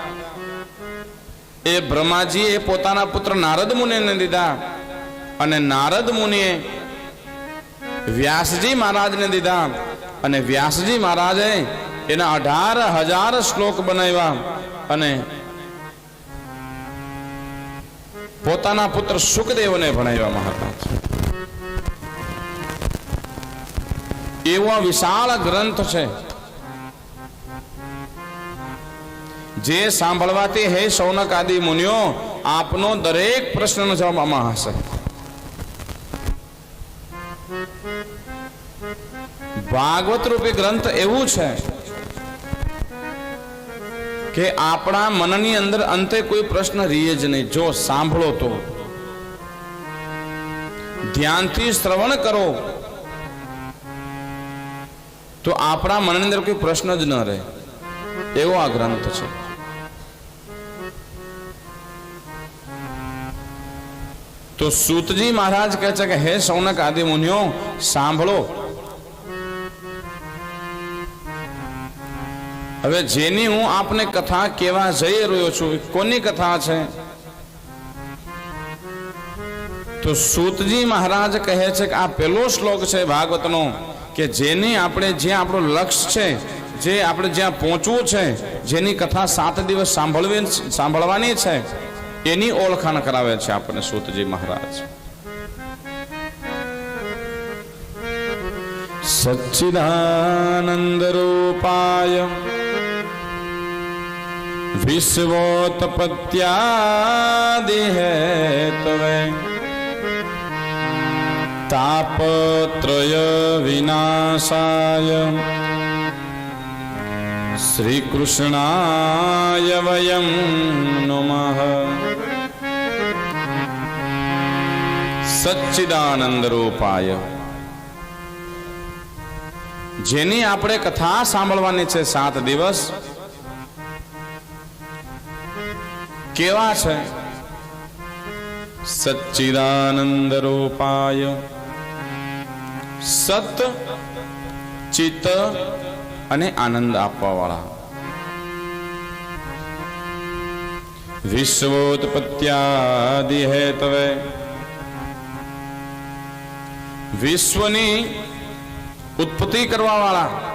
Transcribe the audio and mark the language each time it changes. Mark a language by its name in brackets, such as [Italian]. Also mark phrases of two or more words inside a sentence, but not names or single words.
[Gujarati] એ બ્રહ્માજીએ પોતાના પુત્ર નારદ મુનિને દીધા અને નારદ મુનિએ વ્યાસજી મહારાજને દીધા અને વ્યાસજી મહારાજે એના 18,000 શ્લોક બનાવ્યા અને પોતાના પુત્ર સુખદેવને ભણાવ્યા મહારાજ। એવો વિશાળ ગ્રંથ છે જે સાંભળવાથી હે શૌનક આદિ મુનિયો આપનો દરેક પ્રશ્નનો જવાબ આમાં હશે। ભાગવત રૂપી ગ્રંથ એવું છે કે આપણા મનની અંદર અંતે કોઈ પ્રશ્ન રહે જ નહીં। જો સાંભળો તો ધ્યાનથી શ્રવણ કરો તો આપણા મનની અંદર કોઈ પ્રશ્ન જ ન રહે એવો આ ગ્રંથ છે। તો સૂતજી મહારાજ કહે છે કે હે શૌનક આદિ મુનિયો સાંભળો। હવે જેની હું આપને કથા કહેવા જઈ રહ્યો છું કોની કથા છે? તો સૂતજી મહારાજ કહે છે કે આ પહેલો શ્લોક છે ભાગવતનો કે જેની આપણે જ્યાં આપણું લક્ષ્ય છે, જે આપણે જ્યાં પહોંચવું છે, જેની કથા 7 દિવસ સાંભળવાની છે એની ઓળખાણ કરાવે છે આપણને સૂતજી મહારાજ। [Sanskrit] सच्चिदानंदरूपाय विश्वोत्पत्त्यादिहेतवे तापत्रय विनाशाय श्री कृष्णाय वयं नमः। सच्चिदानंद रूपाय, [Gujarati] જેની આપણે કથા સાંભળવાની છે 7 દિવસ, કેવા છે? [Sanskrit] सच्चिदानंद रूपाय, [Gujarati] સત ચિત્ત અને આનંદ આપવા વાળા, [Sanskrit] विश्वोत्पत्त्यादि हेतवे, [Gujarati] વિશ્વની ઉત્પત્તિ કરવા વાળા,